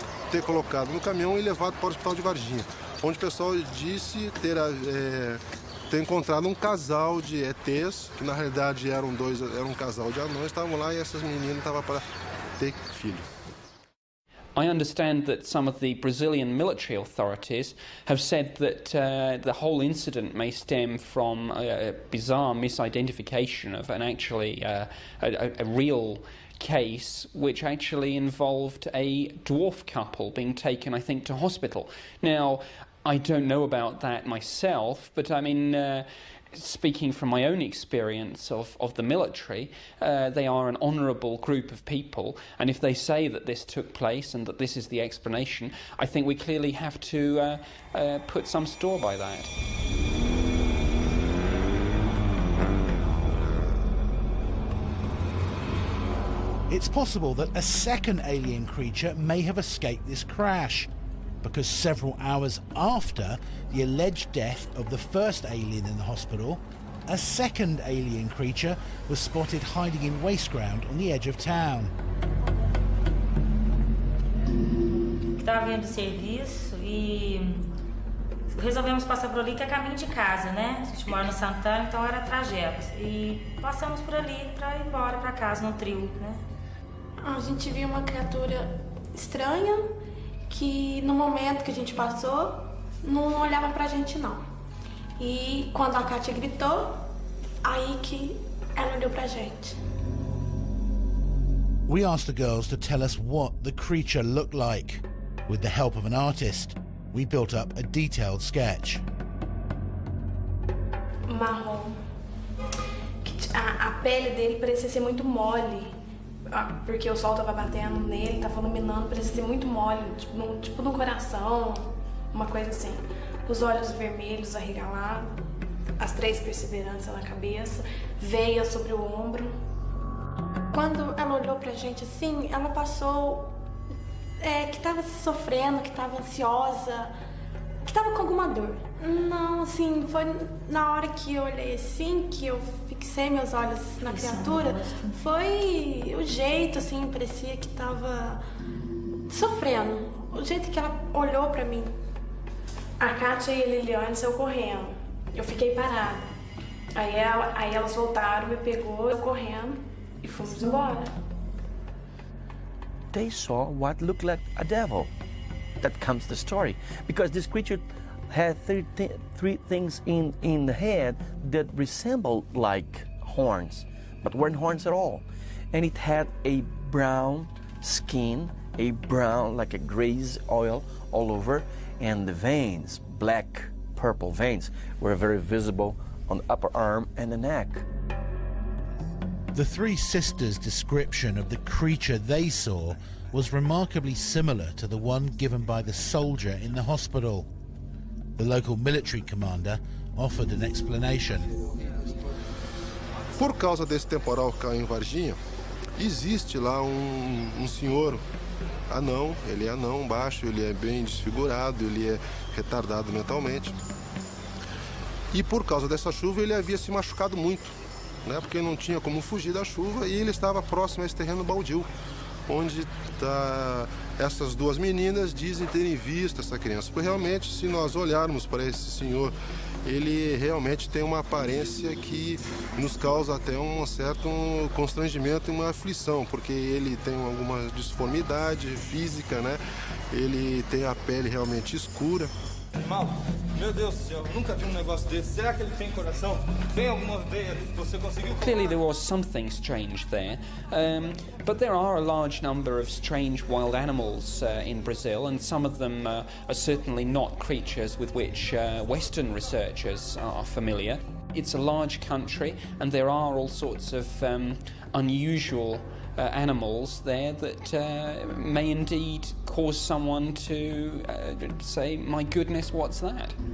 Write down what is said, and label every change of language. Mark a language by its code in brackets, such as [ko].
[pt] Ter colocado no caminhão e levado para o hospital de Varginha, onde o pessoal disse ter encontrado um casal de ETs, que na realidade era um casal de anões, estavam lá e essas meninas estavam para ter filho. [en] I understand that some of the Brazilian military authorities have said that the whole incident may stem from a bizarre misidentification of a real case which actually involved a dwarf couple being taken, I think, to hospital. Now, I don't know about that myself, but I mean, speaking from my own experience of the military, they are an honourable group of people, and if they say that this took place and that this is the explanation, I think we clearly have to put some store by that. It's possible that a second alien creature may have escaped this crash, because several hours after the alleged death of the first alien in the hospital, a second alien creature was spotted hiding in waste ground on the edge of town. [pt] Estava vindo do serviço e resolvemos passar por ali, que é caminho de casa, né? A gente mora no Santana, então era trajeto. E passamos por ali para ir embora para casa, no trio, né? A gente viu uma criatura estranha, que no momento que a gente passou, não olhavam pra gente não. E quando a Kátia gritou, aí que ela olhou pra gente. [en] We asked the girls to tell us what the creature looked like. With the help of an artist, we built up a detailed sketch. [pt] Marrom. A pele dele parecia ser muito mole, porque o sol tava batendo nele, tava iluminando, parecia ser muito mole, tipo no coração, uma coisa assim. Os olhos vermelhos arregalados, as 3 perseveranças na cabeça, veia sobre o ombro. Quando ela olhou pra gente assim, ela passou que tava sofrendo, que tava ansiosa, que tava com alguma dor. Não, assim, foi na hora que eu olhei assim, que eu fixei meus olhos na criatura, foi o jeito, assim, parecia que tava sofrendo. O jeito que ela olhou pra mim. A Kátia e a Liliane saiu correndo. Eu fiquei parada. Aí elas voltaram, me pegou, eu correndo e fomos embora. [en] They saw what looked like a devil. That comes the story. Because this creature had three things in the head that resembled like horns, but weren't horns at all. And it had a brown skin, a brown, like a grease oil all over, and the veins, black, purple veins, were very visible on the upper arm and the neck. The 3 sisters' description of the creature they saw was remarkably similar to the one given by the soldier in the hospital. The local military commander offered an explanation. [pt] Por causa desse temporal que caiu em Varginha, existe lá um senhor anão, ele é anão, baixo, ele é bem desfigurado, ele é retardado mentalmente. E por causa dessa chuva ele havia se machucado muito, né? Porque não tinha como fugir da chuva e ele estava próximo a esse terreno baldio, onde essas 2 meninas dizem terem visto essa criança. Porque realmente, se nós olharmos para esse senhor, ele realmente tem uma aparência que nos causa até um certo constrangimento e uma aflição, porque ele tem alguma disformidade física, né? Ele tem a pele realmente escura. Mal, meu Deus do céu, nunca vi negócio desse. Será que ele tem coração? Tem alguma veia? Você conseguiu? [en] Clearly there was something strange there, but there are a large number of strange wild animals in Brazil, and some of them are certainly not creatures with which Western researchers are familiar. It's a large country, and there are all sorts of unusual animals there that may indeed cause someone to say, my goodness, what's that?